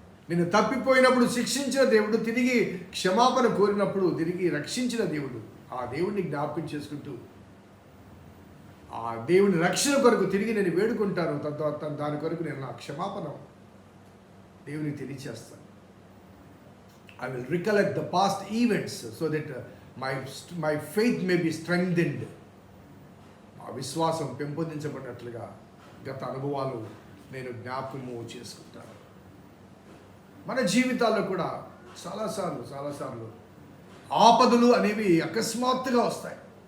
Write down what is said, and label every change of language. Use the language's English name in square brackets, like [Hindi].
[Telugu] నేను తప్పిపోయినప్పుడు శిక్షించిన దేవుడు, తిరిగి క్షమాపణ కోరినప్పుడు తిరిగి రక్షించిన దేవుడు, ఆ దేవుడిని జ్ఞాపకం చేసుకుంటూ ఆ దేవుని రక్షణ కొరకు తిరిగి నేను వేడుకుంటాను. తద్వారా దాని కొరకు నేను నా క్షమాపణ దేవునికి తెలియచేస్తాను. [English] I will recollect the past events so that my faith may be strengthened. [Telugu] మా విశ్వాసం పెంపొందించబడినట్లుగా గత అనుభవాలు నేను జ్ఞాపకము చేసుకుంటాను. మన జీవితాల్లో కూడా చాలాసార్లు ఆపదలు అనేవి అకస్మాత్తుగా వస్తాయి.